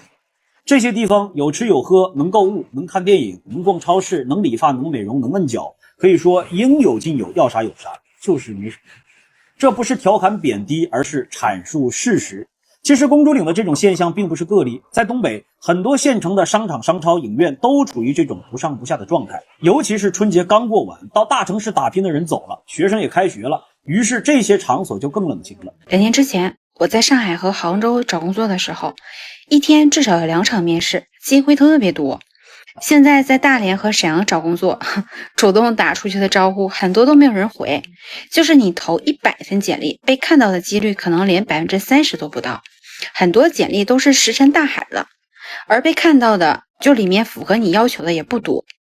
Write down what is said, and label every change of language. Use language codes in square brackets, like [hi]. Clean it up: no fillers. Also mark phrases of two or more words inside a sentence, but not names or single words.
[zh] 這些地方有吃有喝，能購物，能看電影，能逛超市，能理髮，能美容，能摁腳，可以說應有盡有，要啥有啥，就是沒什麼。這不是調侃貶低，而是闡述事實。其實公主嶺的這種現象並不是個例，在東北很多縣城的商場、商超、影院都處於這種不上不下的狀態。尤其是春節剛過完，到大城市打拼的人走了，學生也開學了，於是這些場所就更冷清了。 2年之前，我在上海和杭州找工作的時候，一天至少有2場面試，機會特別多。現在在大連和沈陽找工作，主動打出去的招呼很多都沒有人回，就是你投100份簡歷，被看到的幾率可能連30%都不到，很多簡歷都是石沉大海了，而被看到的就裡面符合你要求的也不多。